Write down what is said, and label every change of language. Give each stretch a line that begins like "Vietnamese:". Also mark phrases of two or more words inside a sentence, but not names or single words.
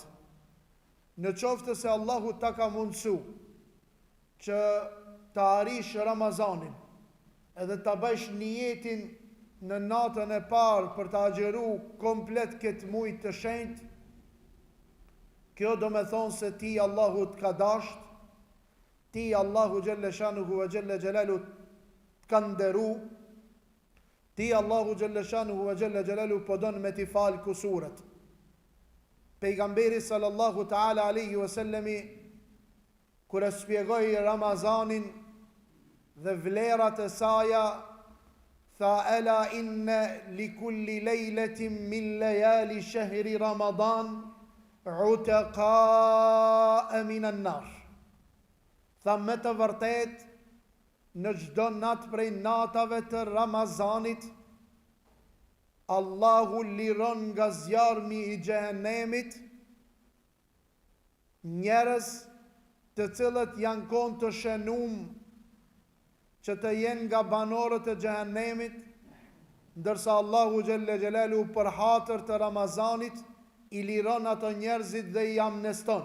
Albanian: Në qoftë se Allahu ta ka mundësu që ta arish Ramazanin edhe ta bësh niyetin në natën e parë për ta agjeru komplet këtë muaj të shenjtë, kjo do me thonë se ti Allahu të ka dasht, ti Allahu
Arabic: جل شأنه وجل جلاله
Albanian: të ka nderu, ti Allahu
Arabic: جل شأنه وجل جلاله
Albanian: po don me t'i fal kusuret.
Arabic: Pejgamberi صلى الله تعالى عليه وسلم
Albanian: kur e shpjegoi Ramazanin dhe vlerat e saja, tha
Arabic: ألا إن لكل ليلة من ليالي شهر رمضان عتقاء من النار.
Albanian: Tha me të vërtet, në çdo natë prej natave të Ramazanit, Allahu liron nga zjarmi i xhehenemit njerëz të cilët janë konë të shenum që të jenë nga banorët e xhehenemit, ndërsa Allahu
Arabic: جل جلاله
Albanian: për hatër të Ramazanit i liron ato njerëzit dhe i amneston.